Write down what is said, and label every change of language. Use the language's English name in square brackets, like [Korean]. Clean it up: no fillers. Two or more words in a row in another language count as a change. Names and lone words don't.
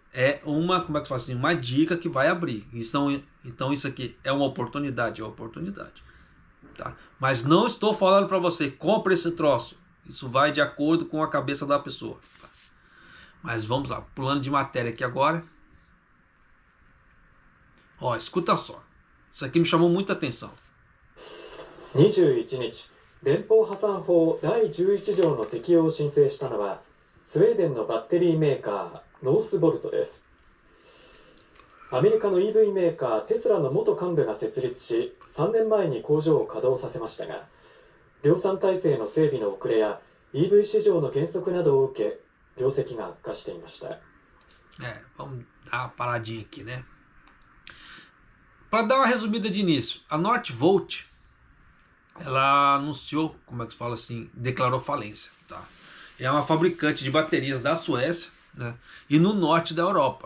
[Portuguese] É uma, como é que se fala assim, uma dica que vai abrir. Então isso aqui é uma oportunidade, tá? Mas não estou falando para você, compre esse troço. Isso vai de acordo com a cabeça da pessoa. Tá? Mas vamos lá, pulando de matéria aqui agora. Ó, escuta só. Isso aqui me chamou muita atenção. [Japanese] 21 日、連邦破産法第11条の適用を申請したのは、スウェーデンのバッテリーメーカー、ノースボルトです。アメリカの EV メーカー、テスラの元幹部が設立し、3年前に工場を稼働させましたが、量産体制の整備の遅れや EV 市場の減速などを受け、業績が悪化していました。 [Portuguese] Vamos dar uma paradinha aqui, né? Para dar uma resumida de início, a Northvolt, ela anunciou, como é que se fala assim, declarou falência, tá? É uma fabricante de baterias da Suécia, né? E no norte da Europa.